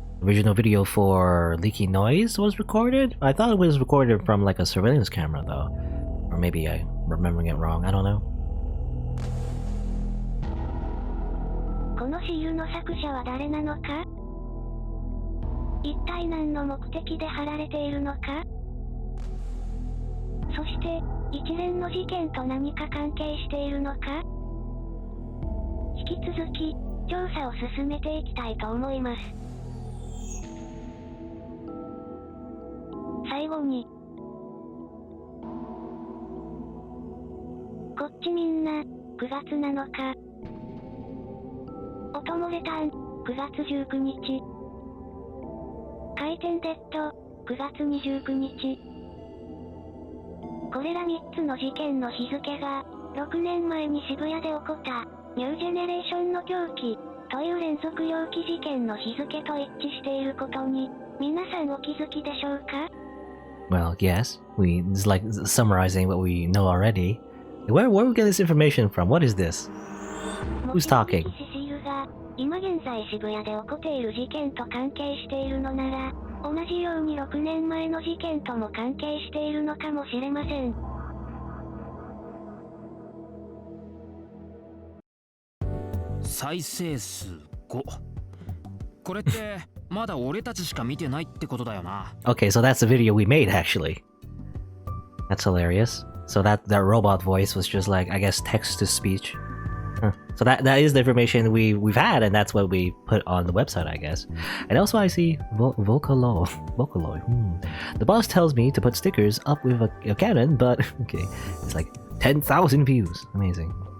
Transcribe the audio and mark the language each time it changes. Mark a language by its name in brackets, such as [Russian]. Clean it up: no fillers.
[English] Original video for leaky noise was recorded? I thought it was recorded from like a surveillance camera though. Or maybe I'm remembering it wrong, I don't know. [Japanese] このシールの作者は誰なのか?一体何の目的で貼られているのか? そして、一連の事件と何か関係しているのか? 引き続き、調査を進めていきたいと思います。最後に、こっちみんな、9月7日。音漏れターン、9月19日。回転デッド、9月29日。これら3つの事件の日付が、6年前に渋谷で起こった、ニュージェネレーションの狂気、という連続猟奇事件の日付と一致していることに、皆さんお気づきでしょうか? [English] Well, yes. It's like summarizing what we know already. Where we get this information from? What is this? Who's talking? [Japanese] シールが、今現在渋谷で起こっている事件と関係しているのなら、同じように6年前の事件とも関係しているのかもしれません。再生数5。これってまだ俺たちしか見てないってことだよな。 [English] Okay, so that's the video we made actually. That's hilarious. So that robot voice was just like, I guess, text to speech. Huh. So that is the information we've had, and that's what we put on the website, I guess. And also I see Vocaloid. The boss tells me to put stickers up with a cannon, but okay, it's like 10,000 views. Amazing.